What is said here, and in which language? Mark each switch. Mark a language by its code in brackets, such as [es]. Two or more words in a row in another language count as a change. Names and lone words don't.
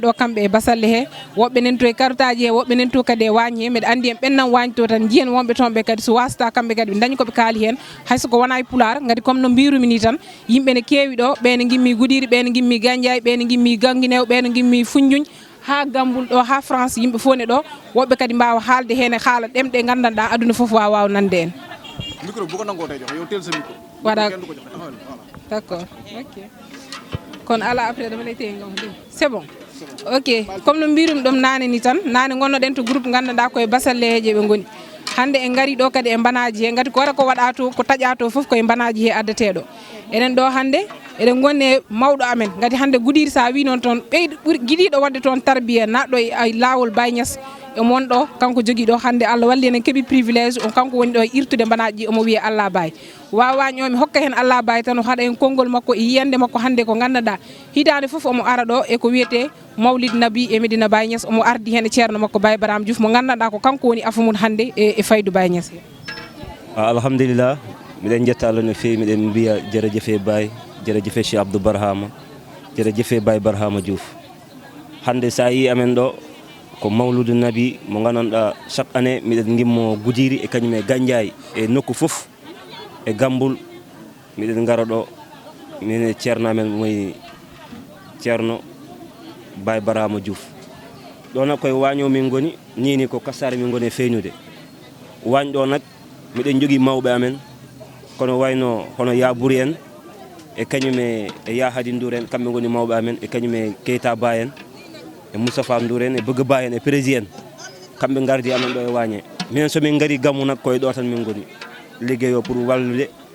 [ff] ɗo kamɓe e basalle he woɓɓe nen to e kartaji he woɓɓe nen to kadi e wañi he mbeɗa andi en ɓennan wañi to tan jiyen wonɓe toon ɓe kadi so wasata kamɓe kadi ɓe dañi koɓe kaali hen hayso ko wona e pular gadi comme no mbirumi ni tan yimɓe ne kewi ɗo ɓene gimmi Goudiri ɓene gimmi Gandiaye ɓene gimmi Ganguinew ɓene gimmi Foundiougne ha Gambul ɗo ha France yimɓe fof ne ɗo woɓɓe kadi mbawa haalde hen e haala ɗemɗe gandanɗa aduna foof wawa nande en [wo] micro bu ko nangoo tey jox yow teel sa micro. [fr] voilà d'accord ok [wo] kon ala [ff] après [wo] dama lay téye ngam [fr] c'est bon ok [ff] comme no mbirum ɗum nane ni tan nane gonnoɗen to groupe gandanɗa koye basalleje ɓe goni hande en gari ɗo kadi e banaji he gati ko wara ko waɗa to ko taƴa to foof koye banaji he addateɗo enen ɗo hande eɗen gonni e mawɗo amen gati hande Goudiri sa wi noon toon ɓeyɗo ɓuuri giɗiɗo wadde toon tarbiya naɗɗo e lawol Baye Niass e mon ɗo kanko jogui ɗo hande Allah walli enen keeɓi privilége on kanko woni ɗo e irtude banaji ɗi omo wiya Allah Baye wawañomi hokka hen Allah Baye tan o haɗa hen konngol makko e yiyande makko hande ko gandanɗa hitande foof omo ara ɗo e ko wiyete mawlid nabi e Medina Baye Niass omo ardi hen e ceerno makko Baye Barham Diouf mo gandanɗa ko kanko woni afa mum hande e faydu Baye Niass he alhamdulillah miɗen jetta Allah no fewi miɗen mbiya jerejefe Baye jerejefe Cheikh Abdou Barhama jerejefe Baye Barhama Diouf hande sa yi amen ɗo ko mawludu nabi mo gandanɗa [fr] chaque année [ff] miɗen gimmo Goudiri e kañum e Gandiaye e nokku foof e Gambul miɗen gara ɗo min ceerno amen moy ceerno Baye Barhama Diouf ɗo nak koye waño min goni nini ko Kassari min goni e feynude wañ ɗo nak miɗen jogui mawɓe amen kono wayno hono Yabouri en e kañum e Ya Hadi Ndour en kamɓe goni mawɓe amen e kañum e Keita Ba en e Moustapha Ndour en e Bëgg Ba en e Prési en kamɓe gardi amen ɗo e wañe minen somin gari gammu nak koye ɗo tan min goni ligguey o pour wallude